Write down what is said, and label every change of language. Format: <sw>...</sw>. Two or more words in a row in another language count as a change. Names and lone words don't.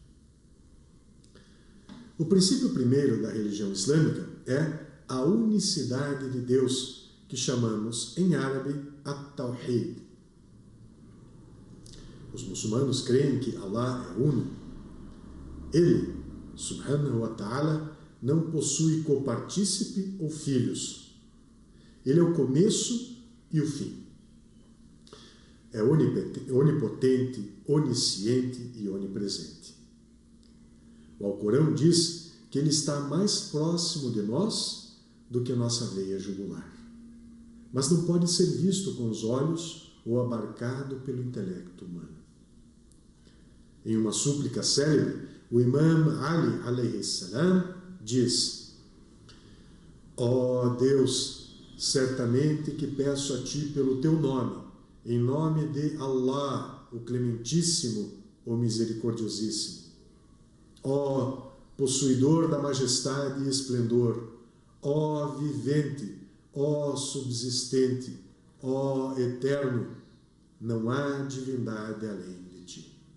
<pt>O princípio primeiro da religião islâmica é a unicidade de Deus, que chamamos em árabe at-tawhid. Os muçulmanos creem que Allah é uno. Ele,</pt> <ar>سبحانه وتعالى,</ar> <pt>não possui copartícipe ou filhos. Ele é o começo e o fim. É onipotente, onisciente e onipresente. O Alcorão diz que ele está mais próximo de nós do que nossa veia jugular, mas não pode ser visto com os olhos ou abarcado pelo intelecto humano. Em uma súplica célebre, o Imam Ali</pt> <ar>عليه السلام</ar> <pt>diz: ó Deus, certamente que peço a Ti pelo Teu nome, em nome de Allah, o Clementíssimo, o Misericordiosíssimo. Ó possuidor da majestade e esplendor, ó vivente, ó subsistente, ó eterno, não há divindade além de Ti.</pt>